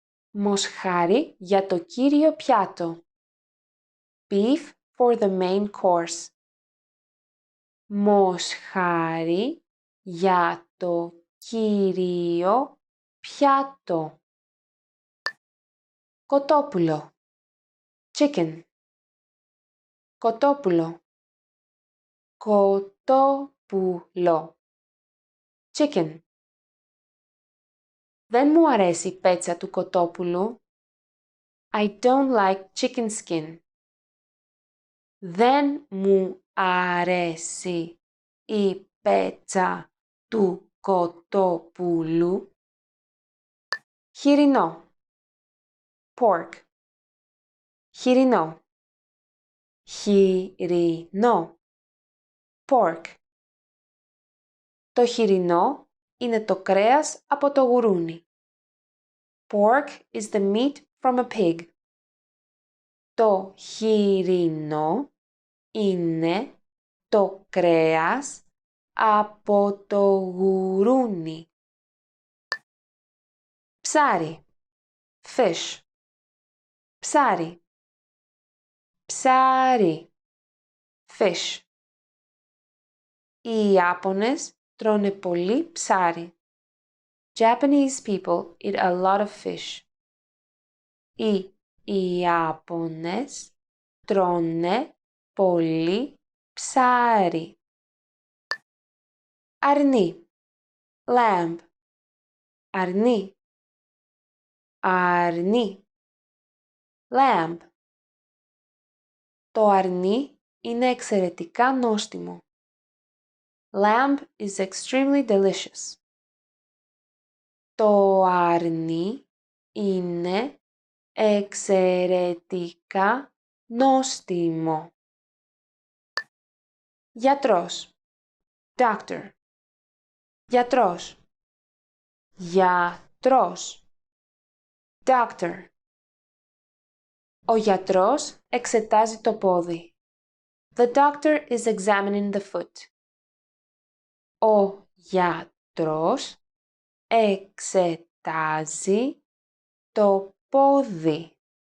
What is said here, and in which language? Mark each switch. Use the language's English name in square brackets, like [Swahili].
[Greek] Μοσχάρι για το κύριο πιάτο. [English] Beef for the main course. [Greek] Μοσχάρι για το κύριο πιάτο. Κοτόπουλο, chicken. Κοτόπουλο, κοτόπουλο, chicken. Δεν μου αρέσει η πέτσα του κοτόπουλου. [English] I don't like chicken skin. [Greek] Δεν μου αρέσει η πέτσα του κοτόπουλου. Χοιρινό, pork. Χοιρινό, χοιρινό, pork. Το χοιρινό είναι το κρέας από το γουρούνι. [English] Pork is the meat from a pig. [Greek] Το χοιρινό είναι το κρέας από το γουρούνι. Ψάρι, fish. Ψάρι. Ψάρι. Fish. Οι Ιάπωνες τρώνε πολύ ψάρι. [English] Japanese people eat a lot of fish. [Greek] Οι Ιάπωνες τρώνε πολύ ψάρι. Αρνί. Lamb. Αρνί. Αρνί. Lamb. Το αρνί είναι εξαιρετικά νόστιμο. [English] Lamb is extremely delicious. [Greek] Το αρνί είναι εξαιρετικά νόστιμο. Γιατρός. Doctor. Γιατρός. Γιατρός. Doctor. Ο γιατρός εξετάζει το πόδι. [English] The doctor is examining the foot. [Greek] Ο γιατρός εξετάζει το πόδι.